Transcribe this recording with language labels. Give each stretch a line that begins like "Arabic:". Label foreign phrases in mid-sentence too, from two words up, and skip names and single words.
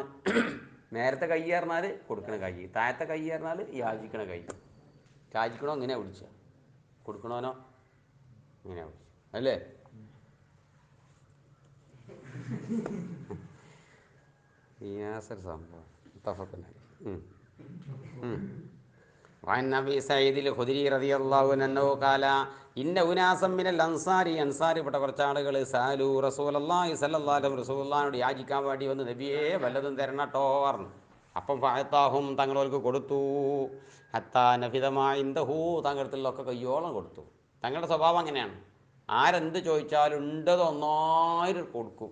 Malayalam: നേരത്തെ കൈ പറഞ്ഞാൽ കൊടുക്കണ കൈ, താഴത്തെ കൈ പറഞ്ഞാൽ യാചിക്കണ കൈ. യാചിക്കണോ ഇങ്ങനെ വിളിച്ച, കൊടുക്കണോനോ ഇങ്ങനെ വിളിച്ച, അല്ലേ? സംഭവം തഫക്കല്ലേ.
Arabic: وعن أبي سعيد الخدري رضي الله عنه قال إن أناسا من الأنصار,
Malayalam: അൻസാരിപ്പെട്ട കുറച്ച് ആളുകൾ
Arabic: سألوا رسول الله صلى الله عليه وسلم,
Malayalam: റസൂലുള്ളാഹിനോട് യാചിക്കാൻ വേണ്ടി വന്ന്, നബിയെ വല്ലതും തരണട്ടോ പറഞ്ഞു. അപ്പം ഫഅതാഹും, തങ്ങൾക്ക് കൊടുത്തു.
Arabic: حتى نفد ما عنده,
Malayalam: തങ്ങളടുത്തുള്ളൊക്കെ കയ്യോളം കൊടുത്തു. തങ്ങളുടെ സ്വഭാവം അങ്ങനെയാണ്. ആരെന്ത് ചോദിച്ചാലും ഉണ്ടത് ഒന്നായിട്ട് കൊടുക്കും.